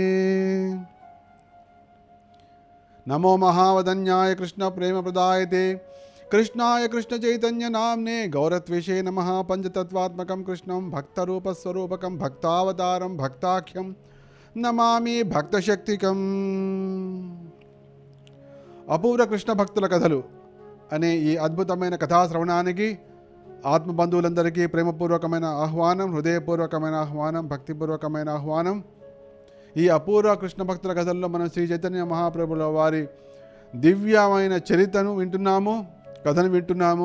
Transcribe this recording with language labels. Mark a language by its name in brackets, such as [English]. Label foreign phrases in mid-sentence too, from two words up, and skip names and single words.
[Sanskrit] नमो महावदन्याय कृष्ण प्रेम प्रदायते कृष्णाय कृष्ण चैतन्य नाम्ने गौरत्विषे नमः। पंचतत्वात्मकं कृष्णं भक्तरूपस्वरूपकं भक्तावतारं भक्ताख्यं नमामि भक्तशक्तिकं। [Telugu] అపూర్వ కృష్ణ భక్తుల కథలు అనే ఈ అద్భుతమైన కథా శ్రవణానికి ఆత్మబంధువులందరికీ ప్రేమపూర్వకమైన ఆహ్వానం, హృదయపూర్వకమైన ఆహ్వానం, భక్తిపూర్వకమైన ఆహ్వానం. ఈ అపూర్వ కృష్ణ భక్తుల కథల్లో మనం శ్రీ చైతన్య మహాప్రభుల వారి దివ్యమైన చరిత్రను వింటున్నాము, కథను వింటున్నాము.